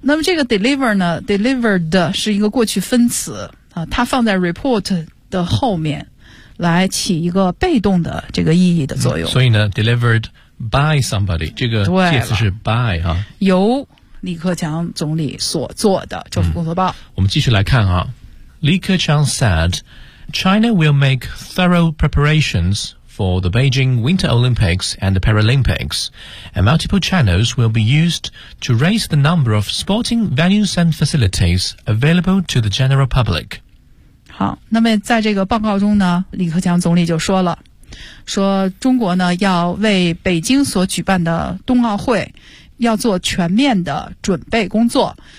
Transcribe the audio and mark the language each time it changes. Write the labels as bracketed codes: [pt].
[zh] 那么这个 deliver 呢 delivered 是一个过去分词、它放在 report 的后面来起一个被动的这个意义的作用、所以呢 [en] delivered by somebody [zh] 这个介词是 by、由李克强总理所做的政府工作报、我们继续来看啊， [en] 李克强 said China will make thorough preparationsfor the Beijing Winter Olympics and the Paralympics, and multiple channels will be used to raise the number of sporting venues and facilities available to the general public. [zh] 好，那么在这个报告中呢，李克强总理就说了，说中国呢要为北京所举办的冬奥会要做全面的准备工作。